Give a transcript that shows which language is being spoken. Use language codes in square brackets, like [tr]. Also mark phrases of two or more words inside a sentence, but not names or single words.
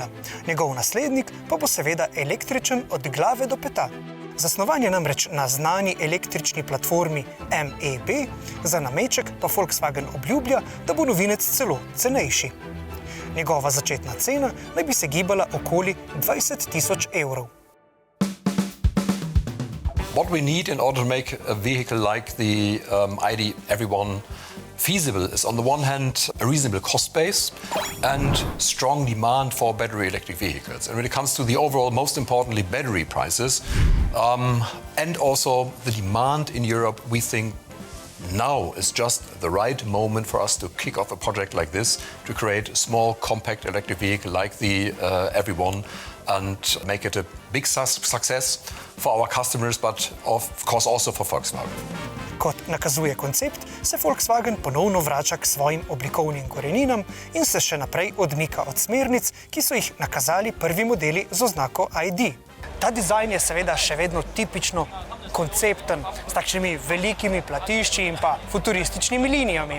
[sl] Njegov naslednik pa bo seveda električen od glave do peta. Zasnovan je namreč na znani električni platformi MEB, za nameček pa Volkswagen obljublja, da bo novinec celo cenejši. Njegova začetna cena naj bi se gibala okoli 20.000 evrov. [en] What we need in order to make a vehicle like the ID Everyone feasible is, on the one hand, a reasonable cost base and strong demand for battery electric vehicles. And when it comes to the overall, most importantly, battery prices, and also the demand in Europe, we think now is just the right moment for us to kick off a project like this, to create a small, compact electric vehicle like the Everyone, and make it a big success for our customers, but of course also for Volkswagen. [sl] Kot nakazuje koncept, se Volkswagen ponovno vrača k svojim oblikovnim koreninam in se še naprej odmika od smernic, ki so jih nakazali prvi modeli z oznako ID. Ta dizajn je seveda še vedno tipično koncepten, s takšnimi velikimi platišči in pa futurističnimi linijami.